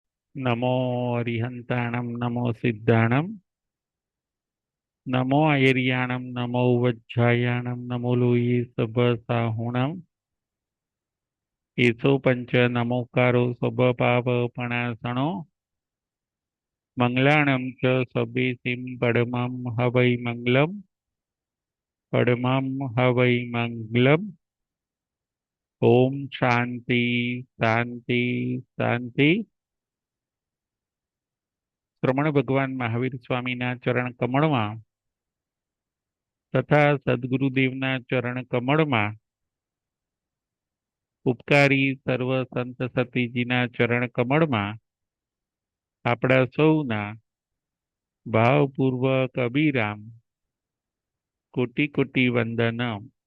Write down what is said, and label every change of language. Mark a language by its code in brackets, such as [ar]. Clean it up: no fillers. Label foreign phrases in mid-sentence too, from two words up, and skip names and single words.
[pka] नमो अरिहंताणं नमो सिद्धाणं नमो ऐर्याणं नमो वज्झायाणं नमो लोये सभसाहुणं एषो पंच नमोकारो स्वपापपणासनो मंगलाणं च सबेसिं पडमं हवै मंगलम् पडमं हवै मंगलम् [sa] ओम शांति शांति शांति। [gu] શ્રમણ ભગવાન મહાવીર સ્વામીના ચરણ કમળમાં તથા સદગુરુદેવના ચરણ કમળમાં ઉપકારી સર્વ સંત સતીજીના ચરણ કમળમાં આપણા સૌના ભાવપૂર્વક અભિરામ કોટી કોટી વંદનમ।